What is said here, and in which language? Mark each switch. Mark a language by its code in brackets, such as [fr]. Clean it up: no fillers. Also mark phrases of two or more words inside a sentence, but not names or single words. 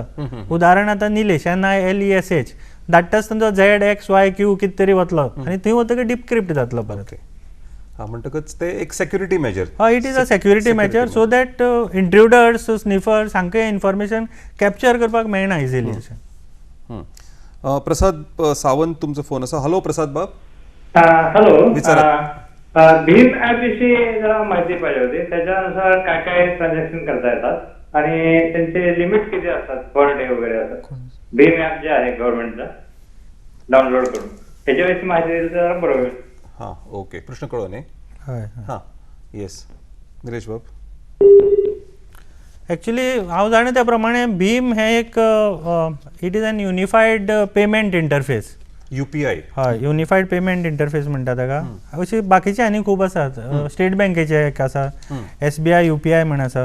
[kok] उदाहरण आतां निलेश NILESH धाडटा आसतना तो ZXYQ कितें तरी वतलो आनी थंय वतकीर डिक्रिप्ट जातलो परत. म्हणटकच ते एक [en] security measure. हय it is a security measure so that intruders sniffers हांकां information capture [kok] करपाक मेळना [en] इजिली अशें. [kok] प्रसाद सावंत तुमचो फोन आसा. हॅलो प्रसाद बाब. हॅलो [mr] विचारा. भीम ऍप विषयी जरा माहिती पाहिजे होती. त्याच्यानुसार काय काय ट्रान्झॅक्शन करता येतात आणि त्यांचे लिमिट किती असतात [en] per day [mr] वगैरे असतात. भीम ऍप जे आहे गव्हर्नमेंटचं डाउनलोड करून त्याच्याविषयी माहिती दिली तर बरोबर. [kok] हां ओके प्रश्न कळो न्ही. हय हां येस निलेश बाब. एक्चुली हांव जाणा त्या प्रमाणे भीम हे एक [en] it is an unified payment interface. [kok] UPI. हय [en] unified payment interface [kok] म्हणटा ताका. अशी बाकीचे आनी खूब आसात. स्टेट बँकेचे एक आसा SBI UPI म्हण आसा.